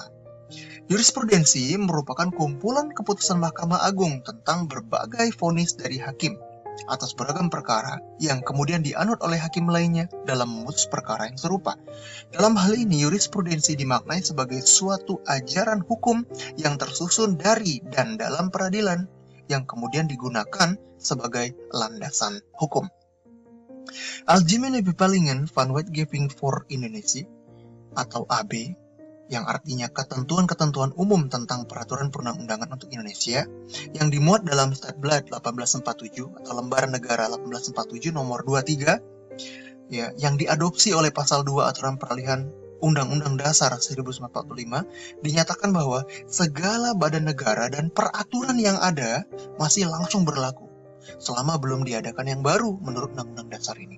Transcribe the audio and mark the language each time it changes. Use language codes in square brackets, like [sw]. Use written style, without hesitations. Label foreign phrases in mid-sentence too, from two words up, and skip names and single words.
[id] Jurisprudensi merupakan kumpulan keputusan Mahkamah Agung tentang berbagai vonis dari hakim atas beragam perkara yang kemudian dianut oleh hakim lainnya dalam memutus perkara yang serupa. Dalam hal ini, jurisprudensi dimaknai sebagai suatu ajaran hukum yang tersusun dari dan dalam peradilan yang kemudian digunakan sebagai landasan hukum. Algemene Bepalingen van Wetgeving voor Indonesia atau AB, yang artinya ketentuan-ketentuan umum tentang peraturan perundang-undangan untuk Indonesia, yang dimuat dalam Statblad 1847 atau Lembar Negara 1847 nomor 23, ya, yang diadopsi oleh pasal 2 aturan peralihan Undang-Undang Dasar 1945, dinyatakan bahwa segala badan negara dan peraturan yang ada masih langsung berlaku selama belum diadakan yang baru menurut Undang-Undang Dasar ini.